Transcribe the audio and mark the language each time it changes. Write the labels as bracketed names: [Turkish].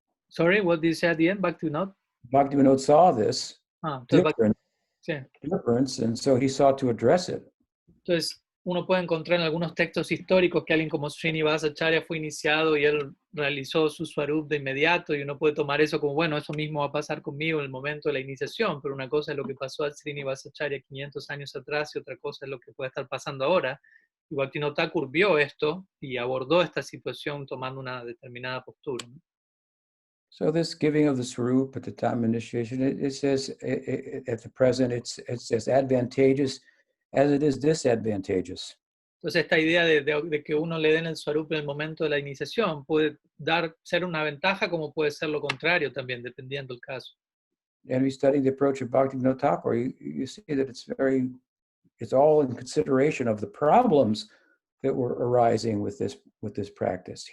[English] Sorry, what did you say at the end? Bhaktivinoda? Bhaktivinoda saw this [Spanish] Entonces, sí. [English] difference, and so he sought to address it. [Spanish] Entonces, uno puede encontrar en algunos textos históricos que alguien como Srinivasacharya fue iniciado y él realizó su swarup de inmediato, y uno puede tomar eso como, bueno, eso mismo va a pasar conmigo en el momento de la iniciación, pero una cosa es lo que pasó al Srinivasacharya 500 años atrás y otra cosa es lo que puede estar pasando ahora. Y Bhaktivinoda Thakur vio esto y abordó esta situación tomando una determinada postura, ¿no? [English] So this giving of the swarup at the time of initiation, it says at the present, it's as advantageous as it is disadvantageous. [Spanish] Entonces esta idea de que uno le den el swarup en el momento de la iniciación puede ser una ventaja como puede ser lo contrario también, dependiendo del caso. [English] And we study the approach of Bhaktivinoda Thakur, you see that it's all in consideration of the problems that were arising with this practice.